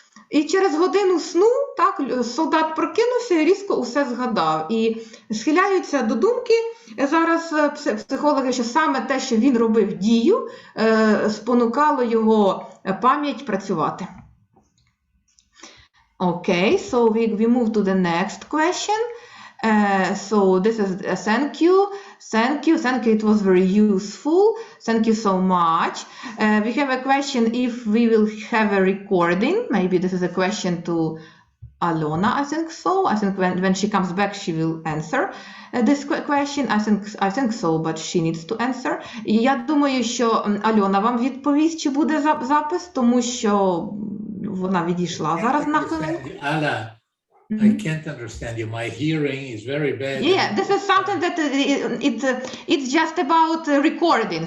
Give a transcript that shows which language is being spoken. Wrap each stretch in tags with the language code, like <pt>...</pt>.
<uk>І через годину сну так, солдат прокинувся і різко усе згадав. І схиляються до думки зараз психологи, що саме те, що він робив дію, спонукало його пам'ять працювати.</uk> <en>Okay, so we move to the next question. So this is thank you, it was very useful, thank you so much. We have a question if we will have a recording, maybe this is a question to Alona, I think so. I think when she comes back she will answer this question. I think so, but she needs to answer.</en> <uk>І я думаю, що Альона вам відповість, чи буде запис, тому що вона відійшла зараз на хвилинку.</uk> <en>I can't understand you. My hearing is very bad. Yeah, this is something that it's just about recording.</en>